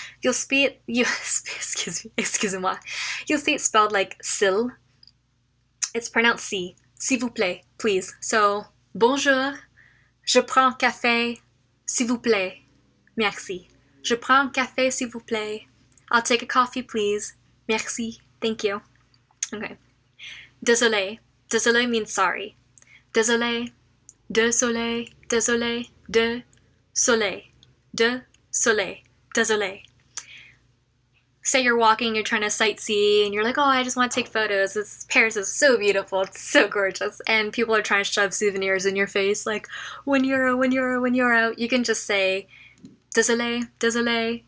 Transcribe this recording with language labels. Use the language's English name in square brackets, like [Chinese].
[English] You'll speak excusez-moi. You'll see it spelled like s'il. It's pronounced si. [French] S'il vous plaît, please. So, bonjour, je prends café, s'il vous plaît. Merci. Je prends café, s'il vous plaît. [English] I'll take a coffee, please. Merci. Thank you. Okay. Désolé. [French] Désolé [English] means sorry. [French] Désolé. Désolé. Désolé. De soleil. De soleil. Désolé. [English] Say you're walking, you're trying to sightsee, and you're like, oh, I just want to take photos. Paris is so beautiful. It's so gorgeous. And people are trying to shove souvenirs in your face, like, €1, €1, €1. You can just say, désolé, désolé.